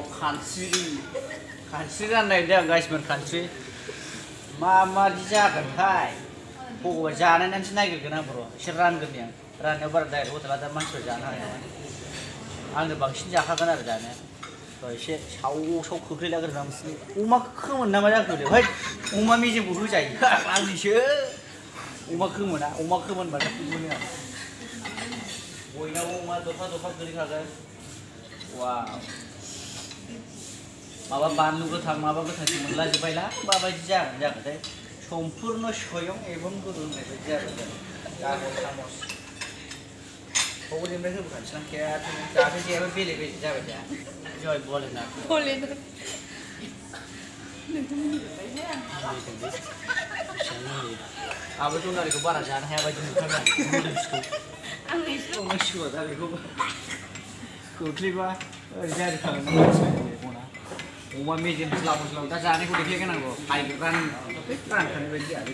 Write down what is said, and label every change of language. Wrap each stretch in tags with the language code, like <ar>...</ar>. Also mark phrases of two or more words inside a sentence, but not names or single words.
<brx>खानस्रि राननाय दे आं गाइसमोन खानस्रि माबादि जागोनथाय भगबान जानायनानैसो नायगिरगोन आं बर' एसे रानगोरनि आं राननायाव बारा डाइरेक्ट हटेला दा मानसिफ्रा जानो हानाय नङा आंनो बांसिन जाखागोन आरो जानाया एसे साव खोख्लैलागोन आं अमा खोमोन ना मा जाखो दे है अमा मेजेमखौ होजायो आंनिसो अमा खोमोनबाथाय मोनो आं बयनावबो अमा दफा गोलैखागोन वाव माबा बानलु गोथां माबा गोथांसो मोनलाजोब्बायला माबायदि जागोनथाय</brx> <hi>सम्पूर्ण स्वयं एवं गुरु</hi> <brx>होननाय बायदि जागोन गागल सामस बबेनिफ्राय होबोखानोसै आं जाहाथे जेबो बेले जाबाय दा जय भोलेनाथ आबो जनालिखौ बारा जानो हाया बायदि नुखाबाय आं दा बेखौ खोख्लैबा ओरै जारि थागोन अमा मेजेम स्लाव स्लाव दा जानायखौ देखायगोनांगौ रानखानाय बायदि आरो</brx>